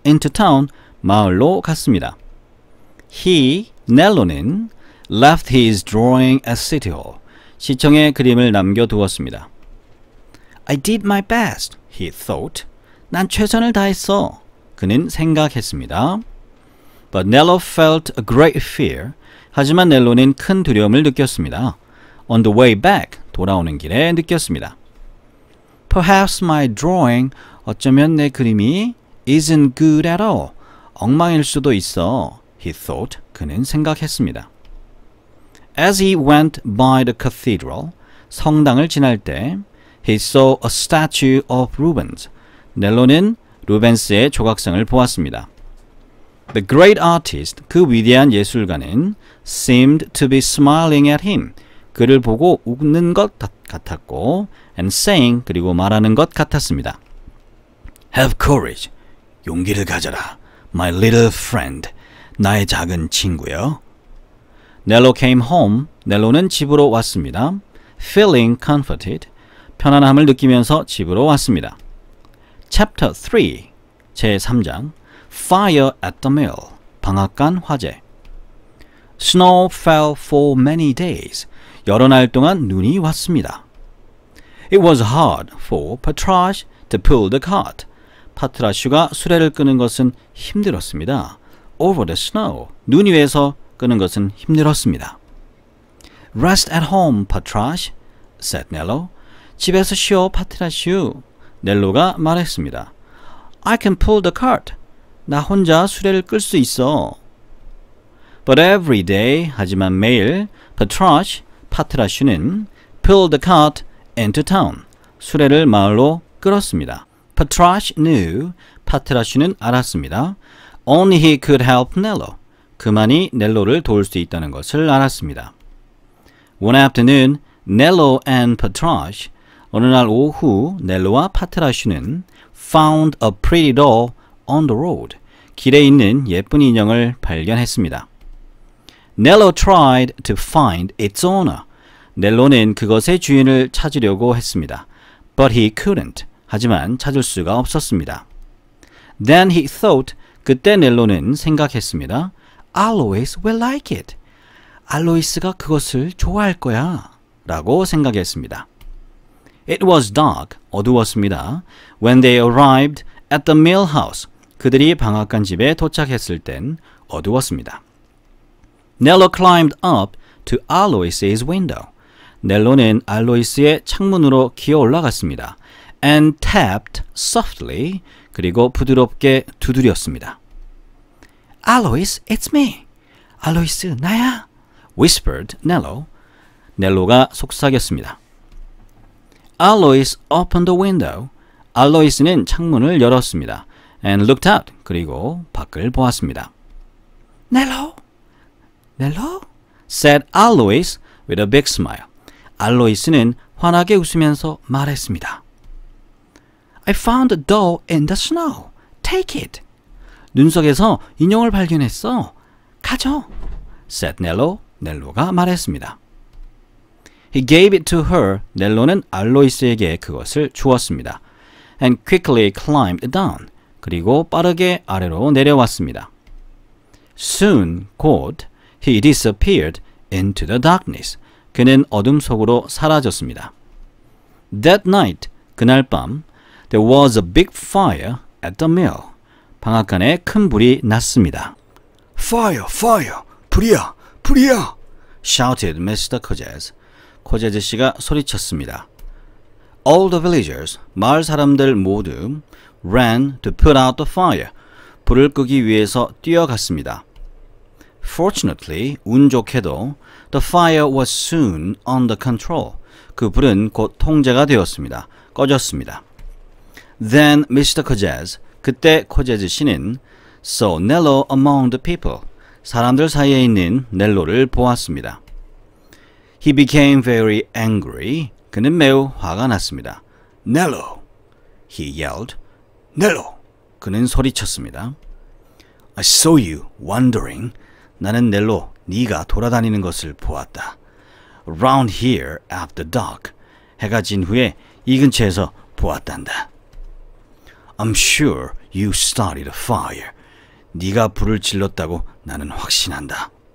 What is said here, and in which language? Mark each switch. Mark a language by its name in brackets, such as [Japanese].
[English] Into town. [Korean] 마을로 갔습니다. [English] 넬로는 left his drawing at City Hall. [Korean] 시청에 그림을 남겨두었습니다. [English] I did my best, he thought. [Korean] 난 최선을 다했어. 그는 생각했습니다. [English] But Nello felt a great fear. [Korean] 하지만 넬로는 큰 두려움을 느꼈습니다. [English] On the way back, [Korean] 돌아오는 길에 느꼈습니다. [English] Perhaps my drawing, [Korean] 어쩌면 내 그림이 [English] isn't good at all. [Korean] 엉망일 수도 있어. [English] He thought, [Korean] 그는 생각했습니다. [English] As he went by the cathedral, [Korean] 성당을 지날 때 [English] he saw a statue of Rubens. [Korean] 넬로는 루벤스의 조각상을 보았습니다. [English] The great artist, [Korean] 그 위대한 예술가는 [English] seemed to be smiling at him. [Korean] 그를 보고 웃는 것 같았고 [English] and saying [Korean] 그리고 말하는 것 같았습니다. [English] Have courage. [Korean] 용기를 가져라. [English] My little friend. [Korean] 나의 작은 친구요. [English] Nello came home. [Korean] 넬로는 집으로 왔습니다. [English] Feeling comforted. [Korean] 편안함을 느끼면서 집으로 왔습니다. [English] Chapter 3. 제3장 Fire at the mill. [Korean] 방앗간 화재. [English] Snow fell for many days. [Korean] 여러 날 동안 눈이 왔습니다. [English] It was hard for Patrash to pull the cart. [Korean] 파트라슈가 수레를 끄는 것은 힘들었습니다. [English] Over the snow. [Korean] 눈 위에서 끄는 것은 힘들었습니다. [English] Rest at home, Patrash, said Nello. [Korean] 집에서 쉬어, 파트라슈. 넬로가 말했습니다. [English] I can pull the cart. [Korean] 나 혼자 수레를 끌 수 있어. [English] But every day, [Korean] 하지만 매일, [English] Patrash, 파트라슈는 pulled the cart into town. [Korean] 수레를 마을로 끌었습니다. [English] Patrash knew, [Korean] 파트라슈는 알았습니다. [English] Only he could help Nello. [Korean] 그만이 넬로를 도울 수 있다는 것을 알았습니다. [English] One afternoon, Nello and Patrash, [Korean] 어느 날 오후 넬로와 파트라슈는 [English] found a pretty doll on the road. [Korean] 길에 있는 예쁜 인형을 발견했습니다. [English] Nello tried to find its owner. [Korean] 넬로는 그것의 주인을 찾으려고 했습니다. [English] But he couldn't. [Korean] 하지만 찾을 수가 없었습니다. [English] Then he thought. [Korean] 그때 넬로는 생각했습니다. [English] Alois will like it. [Korean] 알로이스가 그것을 좋아할 거야. 라고 생각했습니다. [English] It was dark. [Korean] 어두웠습니다. [English] When they arrived at the mill house. [Korean] 그들이 방앗간 집에 도착했을 땐 어두웠습니다. [English] Nello climbed up to Alois's window. [Korean] 넬로는 알로이스의 창문으로 기어 올라갔습니다. [English] And tapped softly. [Korean] 그리고 부드럽게 두드렸습니다. [English] Alois, it's me. [Korean] 알로이스, 나야. [English] Whispered Nello. [Korean] 넬로가 속삭였습니다. [English] Alois opened the window. [Korean] 알로이스는 창문을 열었습니다. [English] And looked out. [Korean] 그리고 밖을 보았습니다. [English] Nello? Nello? said Alois with a big smile. [Korean] 알로이스는 환하게 웃으면서 말했습니다. [English] I found a doll in the snow. Take it. [Korean] 눈 속에서 인형을 발견했어. 가져. [English] said Nello. [Korean] 넬로가 말했습니다. [English] He gave it to her. [Korean] 넬로는 알로이스에게 그것을 주었습니다. [English] And quickly climbed down. [Korean] 그리고 빠르게 아래로 내려왔습니다. [English] Soon, [Korean] 곧, [English] he disappeared into the darkness. [Korean] 그는 어둠 속으로 사라졌습니다. [English] That night, [Korean] 그날 밤, [English] there was a big fire at the mill. [Korean] 방앗간에 큰 불이 났습니다. [English] Fire, fire, [Korean] 불이야, 불이야. [English] shouted Mr. Codges. [Korean] 코제즈 씨가 소리쳤습니다. [English] All the villagers, [Korean] 마을 사람들 모두 [English] ran to put out the fire. [Korean] 불을 끄기 위해서 뛰어갔습니다. [English] Fortunately, [Korean] 운 좋게도 [English] the fire was soon under control. [Korean] 그 불은 곧 통제가 되었습니다. 꺼졌습니다. [English] Then Mr. Codges, [Korean] 그때 코제즈 씨는 [English] saw Nello among the people. [Korean] 사람들 사이에 있는 넬로를 보았습니다. [English] He became very angry. [Korean] 그는 매우 화가 났습니다. [English] Nello, He yelled. Nello. [Korean] 그는 소리쳤습니다. [English] I saw you wandering. [Korean] 나는 넬로, 네가 돌아다니는 것을 보았다. [English] Around here after dark. [Korean] 해가 진 후에 이 근처에서 보았단다. [English] I'm sure you started a fire. [Korean] 네가 불을 질렀다고 나는 확신한다.